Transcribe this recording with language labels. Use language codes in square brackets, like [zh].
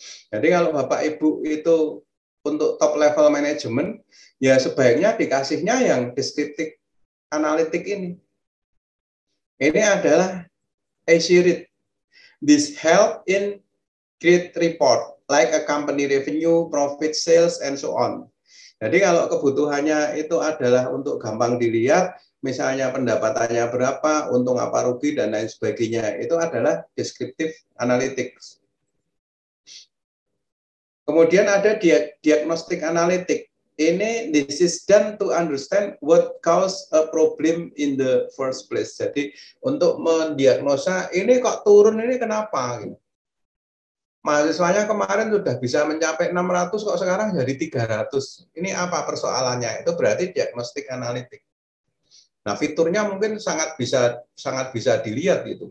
[id] Jadi kalau Bapak Ibu itu untuk top level management, ya sebaiknya dikasihnya yang descriptive analytic ini. Ini adalah [en] easy read. This help in create report like a company revenue, profit, sales, and so on. [id] Jadi kalau kebutuhannya itu adalah untuk gampang dilihat, misalnya pendapatannya berapa, untung apa rugi, dan lain sebagainya, itu adalah descriptive analytics. Kemudian ada diagnostic analytic. ini [en] this is done to understand what caused a problem in the first place. [id] Jadi untuk mendiagnosa ini kok turun ini kenapa gitu. Mahasiswanya kemarin sudah bisa mencapai 600 kok sekarang jadi 300. Ini apa persoalannya? Itu berarti diagnostik analitik. Nah, fiturnya mungkin sangat bisa dilihat gitu.